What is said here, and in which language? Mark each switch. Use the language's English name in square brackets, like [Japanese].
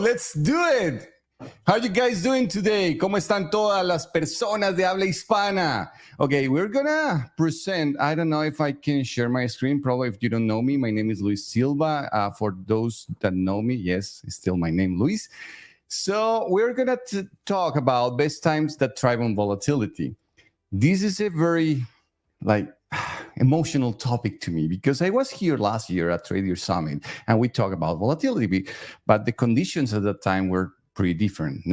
[English] Let's do it. How you guys doing today? [Spanish] ¿Cómo están todas las personas de habla hispana? [English] Okay, we're gonna present. I don't know if I can share my screen. Probably if you don't know me, my name is Luis Silva. For those that know me, yes, it's still my name, Luis. So we're gonna talk about best times that thrive on volatility. This is a very emotional topic to me because I was here last year at Tradier Summit and we talked about volatility, but the conditions at that time were pretty different.